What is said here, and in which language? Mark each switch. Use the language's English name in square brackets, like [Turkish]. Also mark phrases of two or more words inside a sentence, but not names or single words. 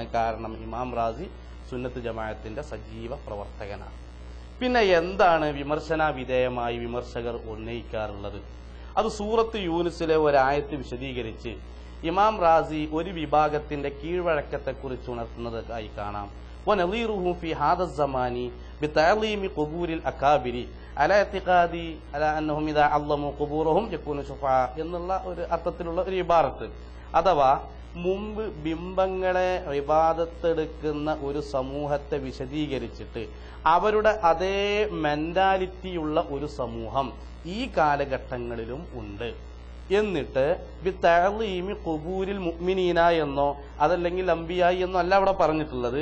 [Malayalam] കാരണം ഇമാം റാസി സുന്നത്ത് ജമാഅത്തിന്റെ സജീവ പ്രവർത്തകനാണ്. പിന്നെ എന്താണ് വിമർശന വിധേയമായി വിമർശകർ ഉന്നയിക്കാറുള്ളത്? അത് സൂറത്ത് യൂനുസിലെ ഒരായത്ത് വിശദീകരിച്ച് ഇമാം റാസി ഒരു വിഭാഗത്തിന്റെ കീഴ്വഴക്കത്തെക്കുറിച്ച് ഉണർത്തുന്നതായി കാണാം. [Arabic] وَنَظِيرُهُ فِي هَذَا الزَّمَانِ بِتَعْظِيمِ قُبُورِ الْأَكَابِرِ عَلَى اعْتِقَادِ عَلَى أَنَّهُمْ إِذَا عَظَّمُوا قُبُورَهُمْ يَكُونُوا شُفَعَاءَ [Malayalam] എന്നുള്ള ഒരു അർത്ഥത്തിലുള്ള ഒരു ഇബാറത്ത്. അഥവാ മുമ്പ് ബിംബങ്ങളെ ഇബാദത്തെടുക്കുന്ന ഒരു സമൂഹത്തെ വിശദീകരിച്ചിട്ട് അവരുടെ അതേ മെന്റാലിറ്റിയുള്ള ഒരു സമൂഹം ഈ കാലഘട്ടങ്ങളിലും ഉണ്ട്. എന്നിട്ട് [Arabic] بتعظيم قبور المؤمنين [Malayalam] എന്നോ അതല്ലെങ്കിൽ അംബിയായി എന്നോ അല്ല അവിടെ പറഞ്ഞിട്ടുള്ളത്.